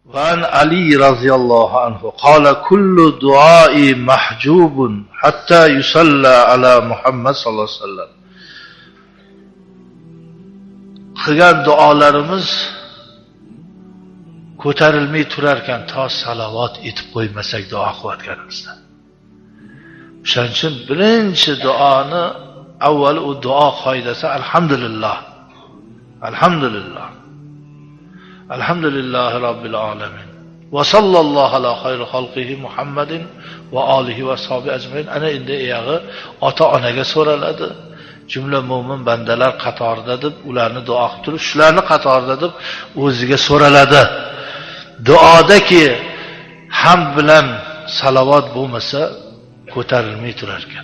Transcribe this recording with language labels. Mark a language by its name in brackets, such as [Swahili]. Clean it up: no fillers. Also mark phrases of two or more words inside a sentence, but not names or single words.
[Arabic] وعن علي رضي الله عنه قال كل دعاء محجوب حتى يصلى على محمد صلى الله عليه وسلم. [Uzbek] Qilgan duolarimiz ko'tarilmay turar ekan to salovat etib qo'ymasak duo qilayotganimizda. Shuning uchun birinchi duoni avval u duo qoidasi alhamdulillah. Alhamdulillah. [Arabic] الحمد لله رب العالمين. وصلى الله على خير خلقه محمد وآله وصحبه أجمعين. [Uzbek] Ana endi oyog'i ota-onaga so'raladi. Jumla mo'min bandalar qatorida deb ularni duo qilib turib, shularni qatorida deb o'ziga so'raladi. Duodaki hamd bilan salovat bo'lmasa ko'tarilmay turar ekan.